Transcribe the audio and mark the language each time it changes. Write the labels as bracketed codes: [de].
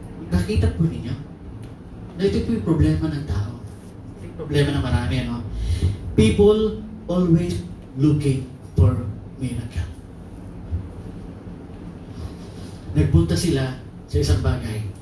[tl] Nakita po ninyo na ito po yung problema ng tao. Ito yung problema ng marami, ano? [en] People always looking for miracle. [tl] Nagpunta sila sa isang bagay.